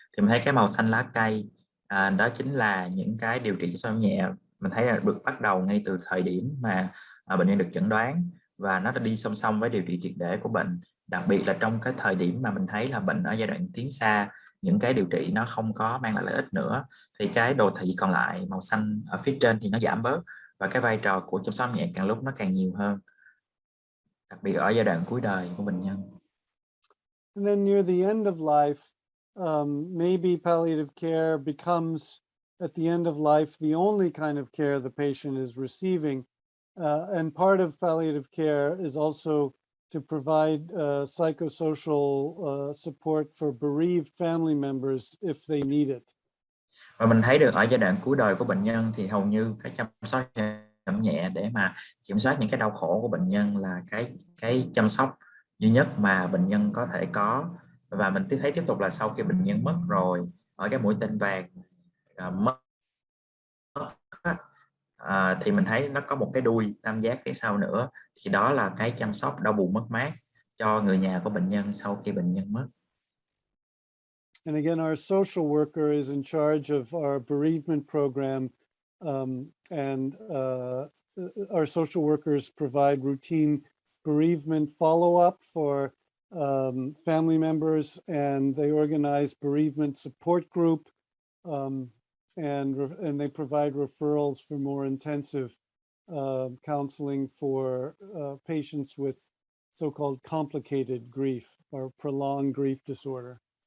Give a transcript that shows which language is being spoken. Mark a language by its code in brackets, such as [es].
[vi] Thì mình thấy cái màu xanh lá cây đó chính là những cái điều trị chăm sóc giảm nhẹ mình thấy là được bắt đầu ngay từ thời điểm mà bệnh nhân được chẩn đoán, và nó đã đi song song với điều trị triệt để của bệnh, đặc biệt là trong cái thời điểm mà mình thấy là bệnh ở giai đoạn tiến xa những cái điều trị nó không có mang lại lợi ích nữa, thì cái đồ thị còn lại màu xanh ở phía trên thì nó giảm bớt, và cái vai trò của chăm sóc nhẹ càng lúc nó càng nhiều hơn, đặc biệt ở giai đoạn cuối đời của bệnh nhân. [en] And then near the end of life, maybe palliative care becomes, at the end of life, the only kind of care the patient is receiving. And part of palliative care is also to provide psychosocial support for bereaved family members if they need it. [vi] Và mình thấy được ở giai đoạn cuối đời của bệnh nhân thì hầu như cái chăm sóc giảm nhẹ để mà kiểm soát những cái đau khổ của bệnh nhân là cái chăm sóc duy nhất mà bệnh nhân có thể có. Và mình thấy tiếp tục là sau khi bệnh nhân mất rồi, ở cái mũi tên vàng mất thì mình thấy nó có một cái đuôi tam giác phía sau nữa, thì đó là cái chăm sóc đau buồn mất mát cho người nhà của bệnh nhân sau khi bệnh nhân mất. [en] And again, our social worker is in charge of our bereavement program, and our social workers provide routine bereavement follow-up for family members, and they organize bereavement support group, and they provide referrals for more intensive counseling for patients with so-called complicated grief or prolonged grief disorder.